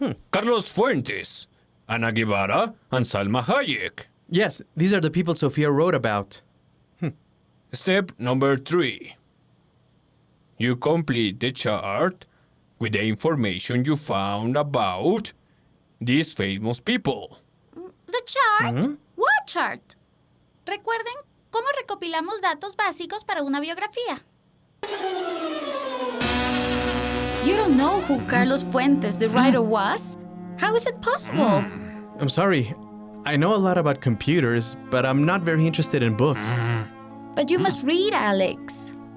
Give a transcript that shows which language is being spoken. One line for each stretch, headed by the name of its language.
English: Carlos Fuentes, Ana Guevara, and Salma Hayek. Yes, these are the people Sofia wrote about. Step number 3. You complete the chart with the information you found about these famous people. ¿The chart? ¿What chart?
Spanish: Recuerden cómo recopilamos datos básicos para una biografía.
English: You don't know who Carlos Fuentes, the writer, was? How is it possible? I'm sorry. I know a lot about computers, but I'm not very interested in books. But you must read, Alex.